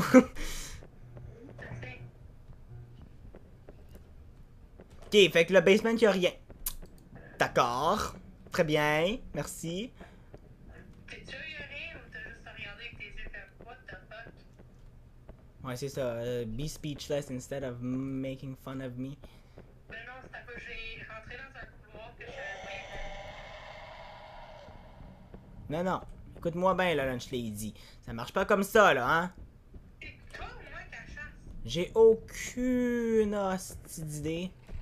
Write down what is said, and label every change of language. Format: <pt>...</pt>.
<fr>Je sais. Ok, fait que le basement, il y a rien. D'accord. Très bien. Merci. T'es sûr y'a rien ou t'as juste regardé avec tes yeux comme</fr> <en>what the fuck?</en> <fr>Ouais, c'est ça.</fr> <en>Be speechless instead of making fun of me.</en> <fr>Ben non, c'était pas. J'ai rentré dans un couloir que je savais Non, non. Écoute-moi bien, là, Lunch Lady. Ça marche pas comme ça, là, hein? pas. C'est toi au moins qu'elle chasse. J'ai aucune hostie d'idée.</fr>